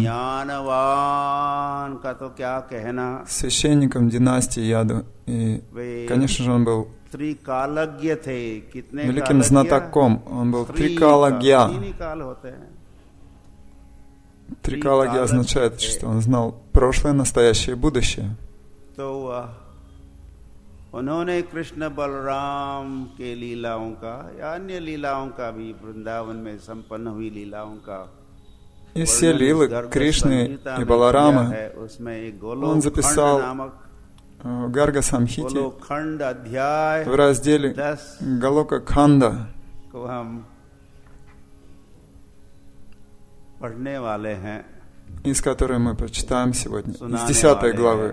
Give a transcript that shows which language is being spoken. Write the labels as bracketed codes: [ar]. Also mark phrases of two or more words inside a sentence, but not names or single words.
[hi] ज्ञानवान का तो क्या कहना, [ru] священником династии Яду. И, конечно же, он был [hi] त्रिकालज्ञ थे। कितने [ru] великим [hi] कालज्ञ? [ru] знатоком. Он был трикалагья. [hi] 3 काल होते हैं। [ru] Трикалаги означает, что он знал прошлое, настоящее и будущее. [hi] तो उन्होंने कृष्ण बलराम के लीलाओं का या अन्य लीलाओं का भी वृंदावन में संपन्न हुई लीलाओं का [ru] И все лилы Кришны и Баларамы он записал в Гарга Самхите в разделе Галока Khanda, из которой мы прочитаем сегодня, из 10 главы.